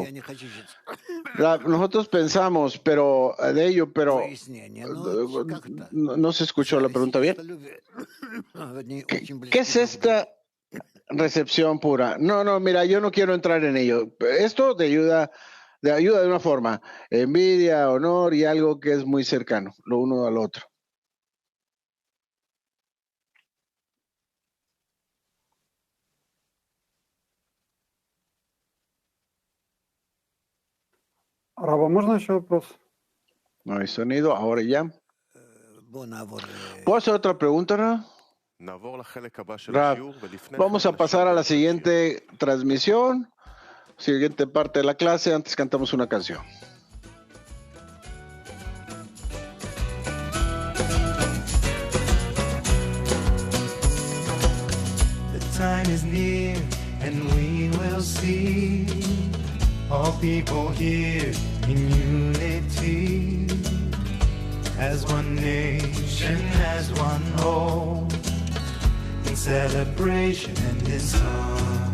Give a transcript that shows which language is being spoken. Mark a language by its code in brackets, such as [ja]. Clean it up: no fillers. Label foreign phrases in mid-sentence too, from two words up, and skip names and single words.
[es] Nosotros pensamos pero no se escuchó la pregunta bien. ¿Qué es esta recepción pura? No, mira, yo no quiero entrar en ello. Esto te ayuda de una forma, envidia, honor y algo que es muy cercano, lo uno al otro. [ru] Рава, можно еще вопрос? [es] No hay sonido, ahora ya. ¿Puedo hacer otra pregunta, Rab? Vamos a pasar a la siguiente transmisión, siguiente parte de la clase. Antes cantamos una canción. [en] The time is near and we will see all people here in unity, as one nation, as one whole, in celebration and in song.